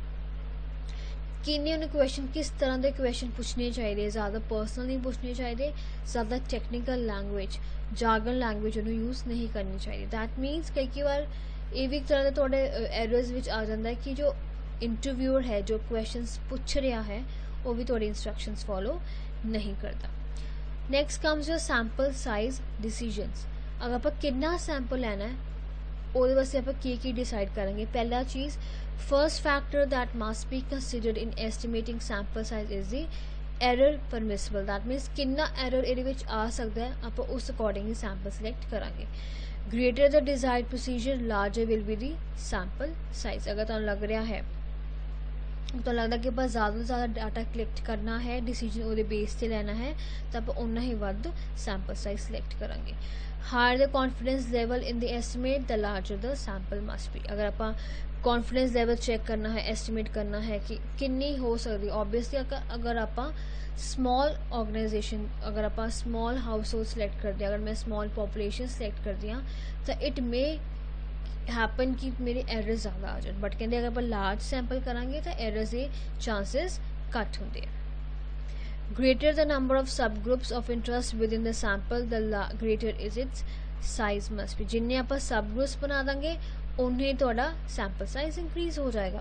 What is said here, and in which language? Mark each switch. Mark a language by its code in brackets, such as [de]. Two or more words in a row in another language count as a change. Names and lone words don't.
[pa] ਕਿੰਨੇ ਉਹਨੂੰ ਕੁਐਸਚਨ ਕਿਸ ਤਰ੍ਹਾਂ ਦੇ ਕੁਐਸਚਨ ਪੁੱਛਣੇ ਚਾਹੀਦੇ, ਜ਼ਿਆਦਾ ਪਰਸਨਲ ਨਹੀਂ ਪੁੱਛਣੇ ਚਾਹੀਦੇ, ਜ਼ਿਆਦਾ [en] technical language jargon language [pa] ਉਹਨੂੰ ਯੂਜ਼ ਨਹੀਂ ਕਰਨੀ ਚਾਹੀਦੀ, [en] that means [pa] ਕਈ ਵਾਰ ਇਹ ਵੀ ਇੱਕ ਤਰ੍ਹਾਂ ਦੇ ਤੁਹਾਡੇ ਐਰਰਸ ਵਿੱਚ ਆ ਜਾਂਦਾ ਹੈ ਕਿ ਜੋ ਇੰਟਰਵਿਊਅਰ ਹੈ ਜੋ ਕੁਐਸਚਨਸ ਪੁੱਛ ਰਿਹਾ ਹੈ ਉਹ ਵੀ ਤੁਹਾਡੀ [en] instructions follow [pa] ਨਹੀਂ ਕਰਦਾ. [en] Next comes your sample size decisions. [pa] ਅਗਰ ਆਪਾਂ ਕਿੰਨਾ ਸੈਂਪਲ ਲੈਣਾ ਹੈ ਉਹਦੇ ਵਾਸਤੇ ਆਪਾਂ ਕੀ ਡਿਸਾਈਡ ਕਰਾਂਗੇ. ਪਹਿਲਾ ਚੀਜ਼ [en] first factor that must be considered in estimating sample size is the error permissible. that means [pa] ਕਿੰਨਾ error ਇਹਦੇ ਵਿੱਚ ਆ ਸਕਦਾ ਹੈ, ਆਪਾਂ ਉਸ ਅਕੋਰਡਿੰਗ ਹੀ [en] sample select [pa] ਕਰਾਂਗੇ. [en] greater the desired procedure larger will be the sample size. [pa] ਅਗਰ ਤੁਹਾਨੂੰ ਲੱਗ ਰਿਹਾ ਹੈ ਤਾਂ ਲੱਗਦਾ ਕਿ ਆਪਾਂ ਜ਼ਿਆਦਾ ਤੋਂ ਜ਼ਿਆਦਾ [en] data collect [pa] ਕਰਨਾ ਹੈ, ਡਿਸੀਜਨ ਉਹਦੇ ਬੇਸ 'ਤੇ ਲੈਣਾ ਹੈ, ਤਾਂ ਆਪਾਂ ਉਨਾ ਹੀ ਵੱਧ [en] sample size select [pa] ਕਰਾਂਗੇ. [en] Higher the confidence level in the estimate the larger the sample must be. [pa] ਅਗਰ ਆਪਾਂ [en] confidence level check [pa] ਕਰਨਾ ਹੈ, ਐਸਟੀਮੇਟ ਕਰਨਾ ਹੈ ਕਿ ਕਿੰਨੀ ਹੋ ਸਕਦੀ, ਓਬਵੀਅਸਲੀ ਅਗਰ ਆਪਾਂ [en] small organization, [pa] ਅਗਰ ਆਪਾਂ [en] small house hold select [pa] ਕਰਦੇ ਹਾਂ, ਅਗਰ ਮੈਂ [en] small population select [pa] ਕਰਦੀ ਹਾਂ ਤਾਂ [en] it may happen [hi] कि मेरे एरर्स ज़्यादा आ जाए, बट कहते अगर आप [en] large sample [hi] करांगे तो एरर्स के चांसेस घट होंगे. [en] Greater the number of sub groups of interest with in the sample the greater is its size must be. [hi] जिन्हें आप सब ग्रुप्स बना देंगे उन्हें थोड़ा [en] sample size increase [hi] हो जाएगा.